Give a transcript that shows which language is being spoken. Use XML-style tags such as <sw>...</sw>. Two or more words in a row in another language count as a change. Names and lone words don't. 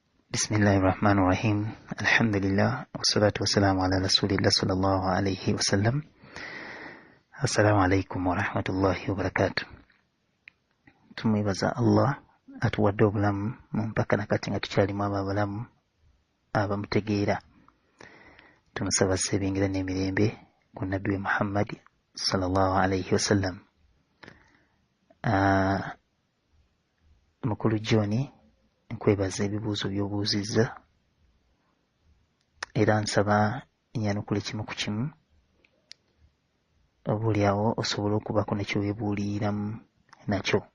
<ar>بسم الله الرحمن الرحيم الحمد لله والصلاة والسلام على رسول الله صلى الله عليه وسلم. السلام عليكم ورحمة الله وبركاته.</ar> <lg>tumwebaza Allah atuwadde obulamu mu mpaka nakati nga tukyalimu ababulamu abamutegeera. Tumusaba sebingira n'emirembe ku nabbi Muhammad</lg> <ar>صلى الله عليه وسلم.</ar> <lg>Mukulu John nkwebaza ebibuuzo by'obuuzizza era nsaba nyanukule kimu ku kimu obuulyawo osobola okubako nekyo weebuuliramu nakyo.</lg>